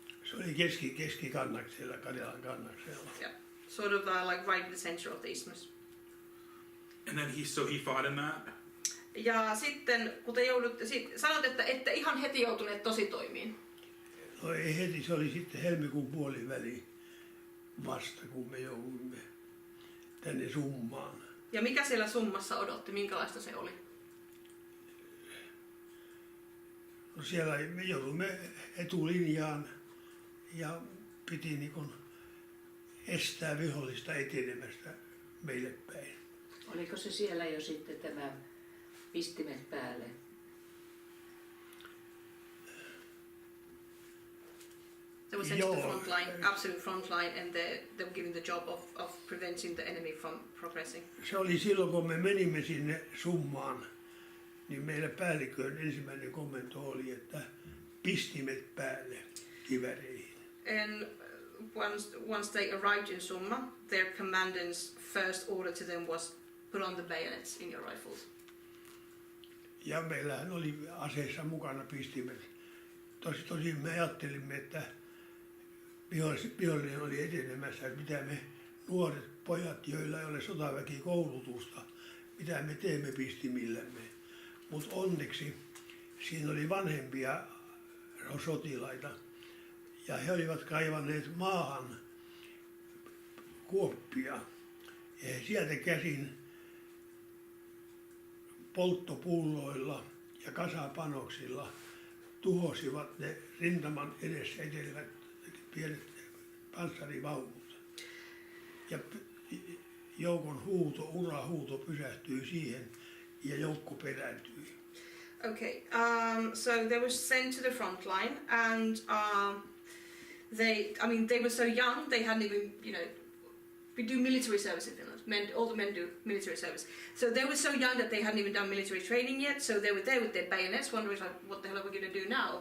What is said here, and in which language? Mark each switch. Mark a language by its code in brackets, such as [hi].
[fi] Se oli keskikannaksella, Karjalan kannaksella. [en] Yeah, sort of like right in the center of the isthmus. And then he fought in that. [fi] Ja sitten, kun te joudutte, sanot, että ette ihan heti joutuneet tositoimiin. No ei heti, se oli sitten helmikuun puoliväli vasta, kun me joudumme tänne Summaan. Ja mikä siellä Summassa odotti, minkälaista se oli? No siellä me joudumme etulinjaan ja piti niin kuin estää vihollista etenemästä meille päin. Oliko se siellä jo sitten tämä pistimet päälle? [en] They were sent to the front line, absolute front line, and they were given the job of preventing the enemy from progressing. [fi] Se oli silloin, kun me menimme sinne Summaan, niin meillä päällikön ensimmäinen komento oli, että pistimet päälle kiväreihin. [en] And once they arrived in Summa, their commandant's first order to them was put on the bayonets in your rifles. [fi] Ja meillähän oli aseissa mukana pistimet. Tosin me ajattelimme, että vihollinen oli etenemässä, että mitä me nuoret pojat, joilla ei ole sotaväkikoulutusta, mitä me teemme pistimillämme. Mutta onneksi siinä oli vanhempia sotilaita ja he olivat kaivanneet maahan kuoppia ja he sieltä käsin polttopulloilla ja kasapanoksilla tuhosivat ne rintaman edessä etelevät pienet panssarivaunut. Ja joukon urahuuto pysähtyi siihen ja joukko perääntyi. [en] Okay, so they were sent to the front line, and they were so young, they hadn't even, we do military service in Finland. All the men do military service. So they were so young that they hadn't even done military training yet, so they were there with their bayonets, wondering like, what the hell are we going to do now?